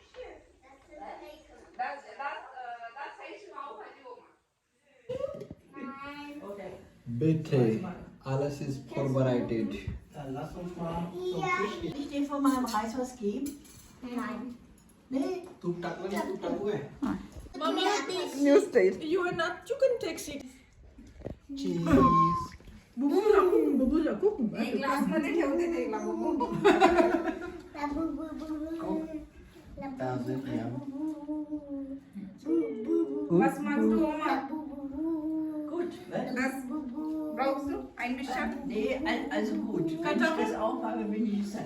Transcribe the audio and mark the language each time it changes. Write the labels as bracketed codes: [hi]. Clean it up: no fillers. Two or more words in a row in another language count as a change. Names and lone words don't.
[de] Das heißt Paubhaji, Oma. Bitte, alles ist vorbereitet. Dann lass uns mal so Fisch. Ich dir von meinem Reis was geben? Nein. Nee. [mr] तूप टाकलं ना, तूप टाकू काय? [en] new style. You are not, you can take it. Cheese. [de] Bubuja gucken. [mr] ग्लासमध्ये ठेवते ते बाबू. [de] Da sind wir. Was magst du, Oma? gut. Was? Das brauchst du? Ein bisschen? Nee, also gut. Wenn ich das auch habe, bin ich satt.